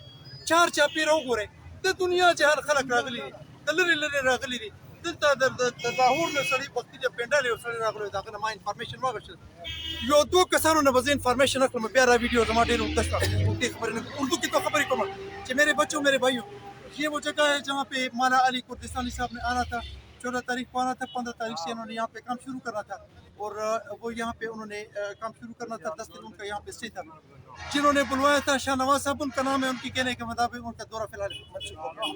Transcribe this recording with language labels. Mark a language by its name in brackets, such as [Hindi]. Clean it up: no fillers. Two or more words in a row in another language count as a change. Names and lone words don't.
[Pashto] چار چاپېره وګورئ د دنیا جهان خلک راغلي دي د لرې لرې راغلي دي دلته د لاهور نه سړي بختي د پنډال یو سړی راغلی د هغه نه ما انفارمیشن واخیستل یو دوه کسانو نه به زه انفارمیشن اخلم بیا را ویډیو زما ډېر اوږده شوه اوږدې خبرې نه اردو کې تو خبرې کوم چې [Urdu] میرے بچوں میرے بھائیوں یہ وہ جگہ ہے جہاں پہ مالا علی کردستانی صاحب نے آنا تھا 14 تاریخ کو آنا تھا 15 تاریخ سے انہوں نے یہاں پہ کام شروع کرنا تھا اور وہ یہاں پہ انہوں نے کام شروع کرنا تھا 10 دن ان کا یہاں پہ اسٹے تھا جنہوں نے بلوایا تھا شاہنواز صاحب ان کا نام ہے ان کی کہنے کے مطابق ان کا دورہ فی الحال منسوخ ہو گیا.